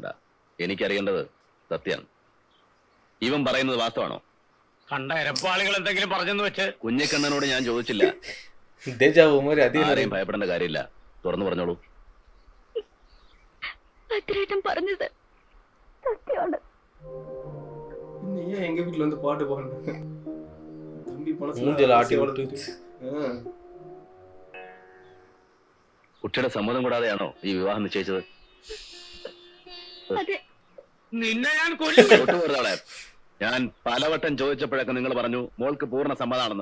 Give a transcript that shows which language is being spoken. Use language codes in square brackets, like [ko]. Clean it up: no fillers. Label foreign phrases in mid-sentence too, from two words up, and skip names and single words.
[ml] എനിക്കറിയേണ്ടത് സത്യാണ്. ഇവൻ പറയുന്നത് വാസ്തവാണോ? കണ്ട എരപ്പാളികൾ എന്തെങ്കിലും പറഞ്ഞെന്ന് വെച്ച് കുഞ്ഞിക്കണ്ണനോട് ഞാൻ ചോദിച്ചില്ല. ആരെയും ഭയപ്പെടേണ്ട കാര്യമില്ല. തുറന്നു പറഞ്ഞോളൂ. പറഞ്ഞത് സത്യമാണ്. [ta] எங்க வீட்டுல வந்து பாட்டு பாடுங்க. தம்பி [ml] കുട്ടിയുടെ സമ്മതം കൂടാതെയാണോ ഈ വിവാഹം നിശ്ചയിച്ചത്? നിന്നെ ഞാൻ ഞാൻ പലവട്ടം ചോദിച്ചപ്പോഴൊക്കെ നിങ്ങൾ പറഞ്ഞു മോൾക്ക് പൂർണ്ണ സമ്മതമാണെന്ന്.